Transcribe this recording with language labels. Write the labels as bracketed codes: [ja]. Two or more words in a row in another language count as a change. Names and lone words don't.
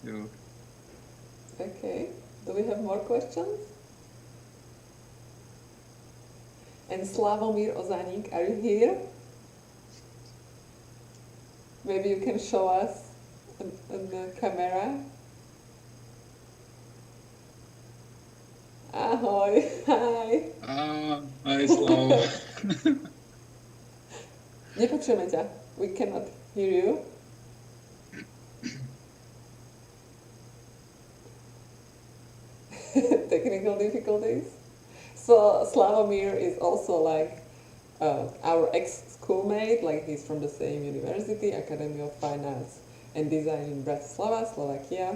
[en] Okay. Do we have more questions? And Slavomír Ozánik, are you here? Maybe you can show us on the camera. [sk] Ahoj, hi. [en] Hi, Slavo. [sk] Nepočujeme ťa. [en] We cannot hear you. Technical difficulties. So Slavomír is also like our ex-schoolmate, like he's from the same university, Academy of Fine Arts and Design in Bratislava, Slovakia.